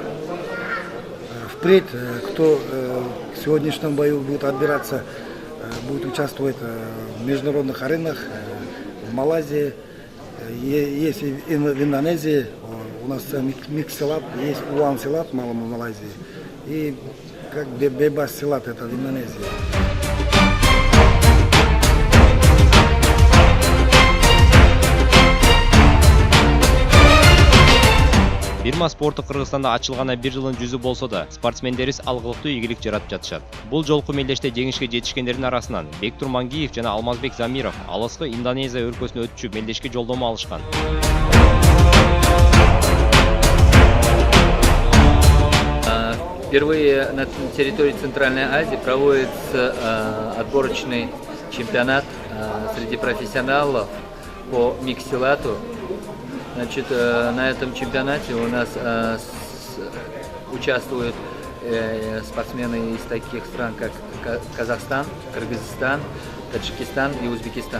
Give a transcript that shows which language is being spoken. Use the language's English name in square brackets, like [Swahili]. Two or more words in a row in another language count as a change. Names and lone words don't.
[Russian] Впредь, кто к сегодняшнему бою будет отбираться, будет участвовать в международных аренах в Малайзии. Есть и в Индонезии, у нас микс-силат, есть уан-силат в Малайзии и как бебас-силат это в Индонезии. [Kyrgyz] Бирма спорту Кыргызстанда ачылгана 1 жылдын жүзү болсо да, спортсмендерибиз алгылыктуу ийгилик жаратып жатышат. Бул жолку мелдеште жеңишке жетишкендердин арасынан Бектур Мангиев жана Алмазбек Замиров алыскы Индонезия өлкөсүнө өтүшүп мелдешке жолдомо алышкан. [Russian] Впервые на территории Центральной Азии проводится отборочный чемпионат среди профессионалов по микс-силату. Значит, на этом чемпионате у нас участвуют спортсмены из таких стран, как Казахстан, Кыргызстан, Таджикистан и Узбекистан.